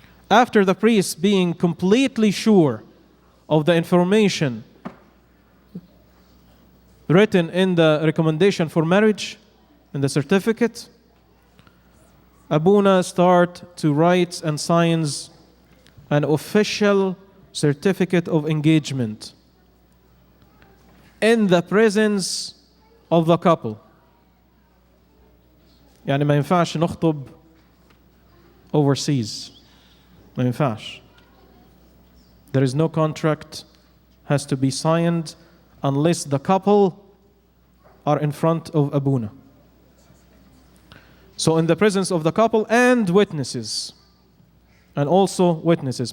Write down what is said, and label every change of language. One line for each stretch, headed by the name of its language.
English: After the priest being completely sure of the information written in the recommendation for marriage, in the certificate, Abuna start to write and signs an official certificate of engagement in the presence of the couple.
Arabic: يعني ما ينفعش نخطب overseas. ما ينفعش.
English: There is no contract has to be signed unless the couple are in front of Abuna. So in the presence of the couple and witnesses. And also witnesses.